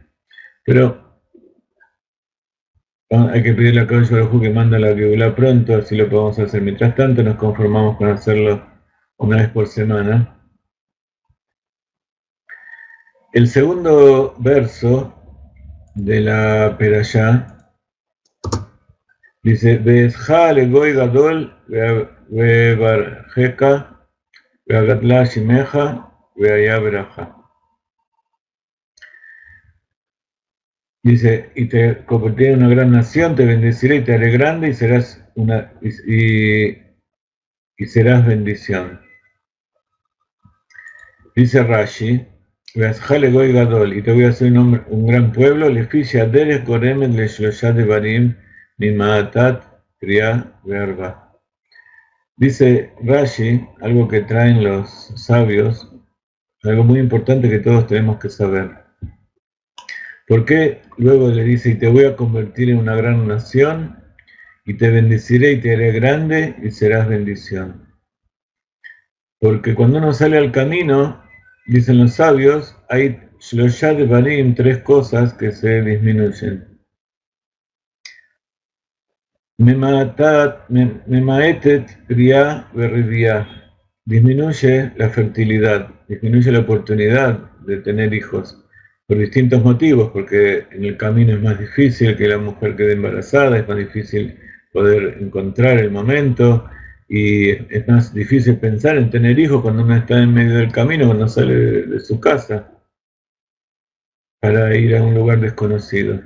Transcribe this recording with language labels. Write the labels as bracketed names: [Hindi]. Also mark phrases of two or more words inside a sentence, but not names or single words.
[Spanish] Pero hay que pedirle a [Hebrew] קדוש ברוך הוא [Spanish] que manda la Geulá pronto, así lo podemos hacer. Mientras tanto nos conformamos con hacerlo una vez por semana. El segundo verso de la peralla dice, [Hebrew] ואעשך לגוי גדול ואברכך ואגדלה שמך והיה ברכה. [Spanish] Dice, y te convertiré en una gran nación, te bendeciré y te haré grande y serás serás bendición. Dice Rashi, [Hebrew] ואעשך לגוי גדול, [Spanish] y te voy a hacer un gran pueblo, [Hebrew] לפי שהדרך גורמת לשלשה דברים ממעטת פריה ורביה. [Spanish] Dice Rashi, algo que traen los sabios, algo muy importante que todos tenemos que saber. ¿Por qué luego le dice, y te voy a convertir en una gran nación, y te bendeciré y te haré grande, y serás bendición? Porque cuando uno sale al camino, dicen los sabios, hay [Hebrew] שלשה דברים, [Spanish] tres cosas que se disminuyen. [Hebrew] ממעטת פריה ורביה. [Spanish] Disminuye la fertilidad, disminuye la oportunidad de tener hijos por distintos motivos, porque en el camino es más difícil que la mujer quede embarazada, es más difícil poder encontrar el momento y es más difícil pensar en tener hijos cuando uno está en medio del camino, cuando sale de su casa para ir a un lugar desconocido.